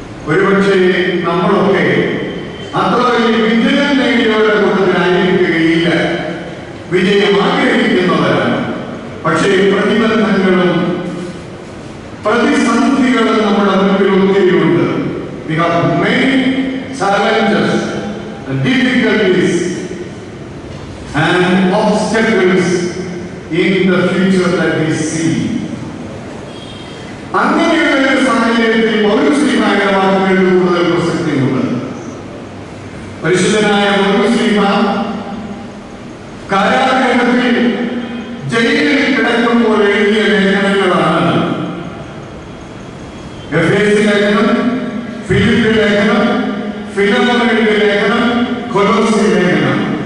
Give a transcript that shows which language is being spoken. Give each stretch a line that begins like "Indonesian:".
Malayalam: ഒരുപക്ഷെ നമ്മളൊക്കെ അത്ര വലിയ വിജയം നേടിയവരുടെ കൂട്ടത്തിലായിരിക്കുകയില്ല. വിജയം ആഗ്രഹിക്കുന്നവരാണ്. പക്ഷേ പ്രതിബന്ധങ്ങളും പ്രതിസന്ധികളും നമ്മുടെ മുൻപിൽ ഒത്തിരിയുണ്ട്.
English: We have many challenges, difficulties and obstacles in the future that we see.
Malayalam: അങ്ങനെയുള്ള ഒരു സാഹചര്യത്തിൽ പൗലോസ്ലീഹായുടെ വാക്കുകൾക്ക് കൂടുതൽ പ്രസക്തിയുണ്ട്. പരിശുദ്ധനായ പൗലോസ്ലീഹ കാരാഗൃഹത്തിൽ ജയിലിൽ കിടക്കുമ്പോൾ എഴുതിയ ലേഖനങ്ങളാണ് എഫേസ്യ ലേഖനം, ഫിലിപ്പി ലേഖനം, ഫിലമോനയുടെ ലേഖനം, കൊലോസ്യ ലേഖനം.